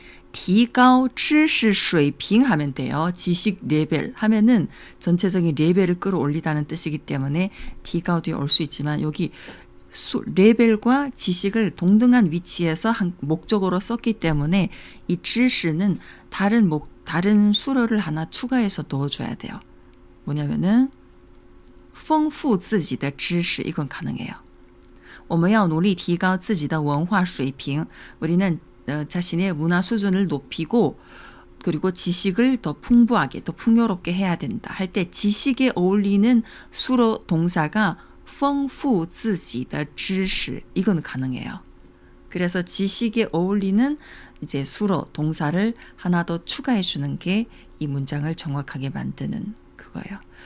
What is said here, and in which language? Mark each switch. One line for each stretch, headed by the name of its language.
Korean: 디가오
Chinese: 知识水平
Korean: 하면 돼요. 지식 레벨 하면은 전체적인 레벨을 끌어올리다는 뜻이기 때문에 디가오 뒤에 올 수 있지만 여기 레벨과 지식을 동등한 위치에서 목적어로 썼기 때문에 이 知识는 다른 수로를 하나 추가해서 넣어줘야 돼요. 뭐냐면은
Chinese: 丰富自己的知识
Korean: 이건 가능해요.
Chinese: 我们要努力提高自己的文化水平.
Korean: 우리는 자신의 문화 수준을 높이고 그리고 지식을 더 풍부하게 더 풍요롭게 해야 된다 할 때 지식에 어울리는 수로 동사가
Chinese: 丰富自己的知识
Korean: 이건 가능해요. 그래서 지식에 어울리는 이제 수로 동사를 하나 더 추가해 주는 게 이 문장을 정확하게 만드는 그거예요.